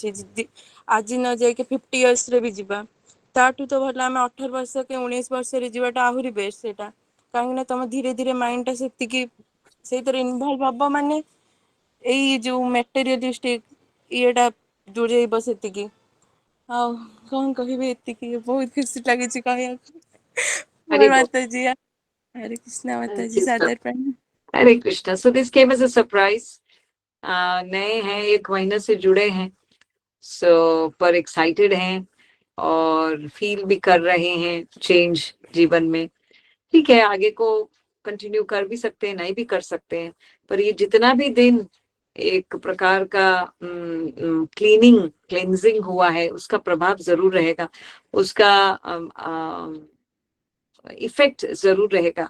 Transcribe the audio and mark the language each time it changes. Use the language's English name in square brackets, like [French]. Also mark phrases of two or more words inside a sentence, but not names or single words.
[Odia] ଆଜି ନ ଯାଇକି 50 ଇୟର୍ସରେ ବି ଯିବା, ତାଠୁ ତ ଭଲ ଆମେ 18 ବର୍ଷ କି 19 ବର୍ଷରେ ଯିବାଟା ଆହୁରି ବେଷ୍ଟ. ସେଇଟା କାହିଁକିନା ତମ ଧୀରେ ଧୀରେ ମାଇଣ୍ଡଟା ସେତିକି ସେଇଥିରେ ଇନଭଲ୍ଭ ହବ, ମାନେ ଏଇ ଯୋଉ ମେଟେରିଆଲିଷ୍ଟିକ ଇଏଟା ଦୂରେଇବ ସେତିକି. ଆଉ କ'ଣ କହିବି, ଏତିକି. ବହୁତ ଖୁସି ଲାଗୁଛି କହିବାକୁ. ମୋର [Hindi] हरि बोल. ମାତାଜୀ, हरे कृष्णा माताजी, सादर प्रणाम. हरे कृष्णा. [English] So this came as a surprise. [Hindi] नए हैं, 1 महीने से जुड़े हैं, सो पर एक्साइटेड हैं और फील भी कर रहे हैं चेंज जीवन में. ठीक है, आगे को कंटिन्यू कर भी सकते हैं, नहीं भी कर सकते हैं, पर ये जितना भी दिन एक प्रकार का क्लींजिंग हुआ है, उसका प्रभाव जरूर रहेगा, उसका इफेक्ट जरूर रहेगा.